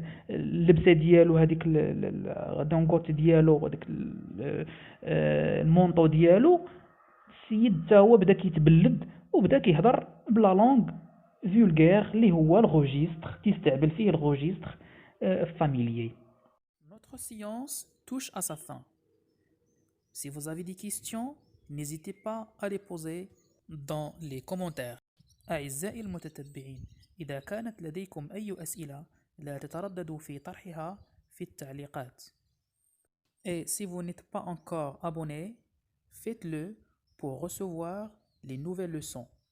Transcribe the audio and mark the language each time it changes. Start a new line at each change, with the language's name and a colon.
Arabic: اللبسه ديالو هذيك دونكوت ديالو وهذاك المونطو ديالو، السيد حتى هو بدا كيتبلد وبدا كيهضر بلا لونغ فولغير اللي هو الروجيستر، تيستعمل فيه الروجيستر فاميليي.
French: Notre séance touche à sa fin. Si vous avez des questions, n'hésitez pas à les poser dans les commentaires.
Arabic: أعزائي المتتبعين، إذا كانت لديكم أي أسئلة لا تترددوا في طرحها في التعليقات.
French: Et si vous n'êtes pas encore abonné, faites-le pour recevoir les nouvelles leçons.